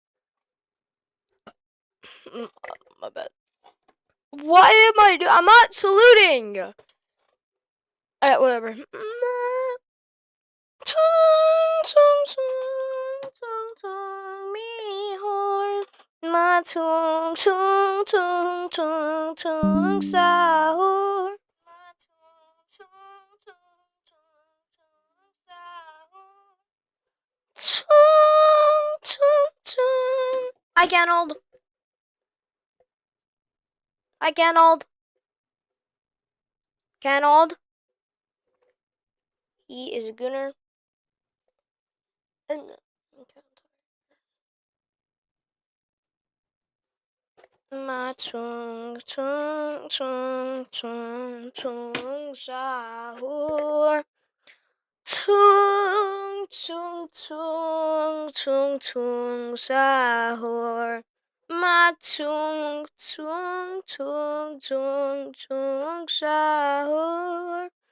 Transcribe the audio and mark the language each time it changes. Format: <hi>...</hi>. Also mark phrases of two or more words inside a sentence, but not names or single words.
<en>My bad. Why am I doing? I'm not saluting. Alright, whatever. My tung tung tung tung tung sahur. Tung tung tung. Hi, Ganold. Hi, Ganold. Ganold. He is a gunner. And my tung tung tung tung tung sahur. Tung tung tung tung tung sahur. My tung tung tung tung tung sahur.</en>